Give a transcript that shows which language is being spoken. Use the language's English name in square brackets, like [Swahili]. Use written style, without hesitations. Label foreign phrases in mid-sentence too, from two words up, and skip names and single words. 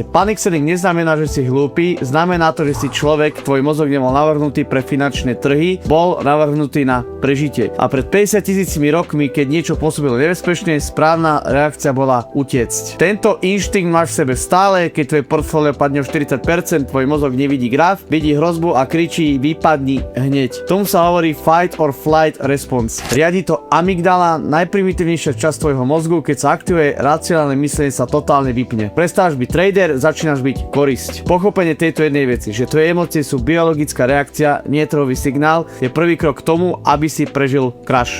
[English] Panic selling [Slovak] neznamená, že si hlúpy, znamená to, že si človek, tvoj mozog nebol navrhnutý pre finančné trhy, bol navrhnutý na prežitie. A pred 50 000 rokmi, keď niečo pôsobilo nebezpečne, správna reakcia bola utiecť. Tento inštinkt máš v sebe stále, keď tvoje portfólio padne o 40%, tvoj mozog nevidí graf, vidí hrozbu a kričí vypadni hneď. Tomu sa hovorí [English] fight or flight response. [Slovak] Riadi to amygdala, najprimitívnejšia časť tvojho mozgu, keď sa aktivuje, racionálne myslenie sa totálne vypne. Prestávaš byť trader, začínaš byť korisť. Pochopenie tejto jednej veci, že tvoje emócie sú biologická reakcia, nie trhový signál, je prvý krok k tomu, aby si prežil crash.